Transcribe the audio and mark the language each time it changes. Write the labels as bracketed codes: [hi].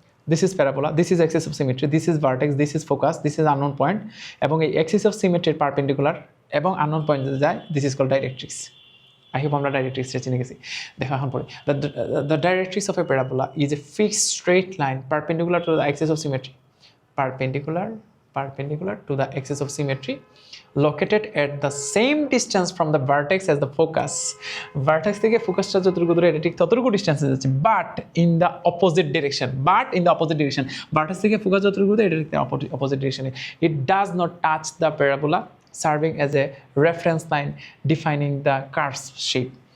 [en] this is parabola, this is axis of symmetry, this is vertex, this is focus, this is unknown point [bn] এবং এই Axis of সিমেট্রির perpendicular এবং unknown point যায়, [en] This is called directrix. I hope [bn] আমরা ডাইরেক্ট্রিক্সটা চিনে গেছি। দেখো এখন পরে, [en] The directrix of a parabola is a fixed straight line perpendicular to the axis of symmetry, perpendicular perpendicular to the axis of symmetry located at the same distance from the vertex as the focus. [bn] Vertex থেকে ফোকাসটা যতটুকু দূরে এটা ঠিক ততটুকু ডিসটেন্সে যাচ্ছে, [en] But in the opposite direction. [bn] Vertex থেকে focus যতটুকু দূরে এটা ঠিক opposite ডিরেকশনে। [en] It does not touch the parabola serving as a reference line defining the curve's shape.